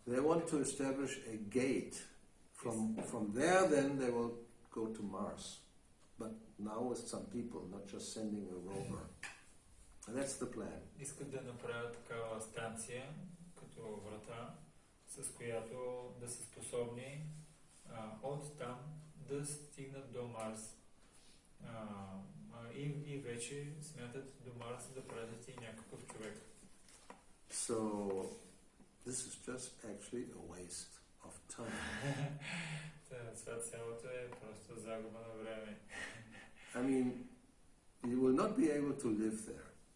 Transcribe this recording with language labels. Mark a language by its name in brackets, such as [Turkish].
[English] They want to establish a gate. From there, then they will go to Mars. But now with some people, not just sending a rover. And that's the plan. [Bulgarian] Искат да направят такава станция, като врата, с която да са способни от там да стигнат до Марс. И вече смятат до Марс да пратят и някакъв човек. [English] So, this is just actually a waste of time. [Bulgarian] Това цялото е просто загуба на време. [English] I mean, you will not be able to live there.